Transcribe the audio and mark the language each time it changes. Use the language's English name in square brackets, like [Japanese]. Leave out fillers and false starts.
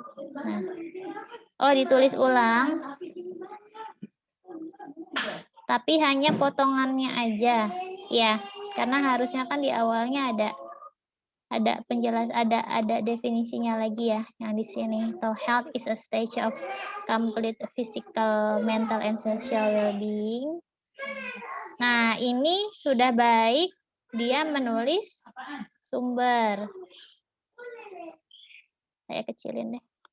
[Indonesian] Nah. Oh, ditulis ulang. Tapi hanya potongannya aja. Ya, karena harusnya kan di awalnya ada penjelas ada definisinya lagi ya yang di sini. [English] So, health is a stage of complete physical, mental and social well-being. [Indonesian] Nah, ini sudah baik dia menulis sumber. Saya kecilin deh.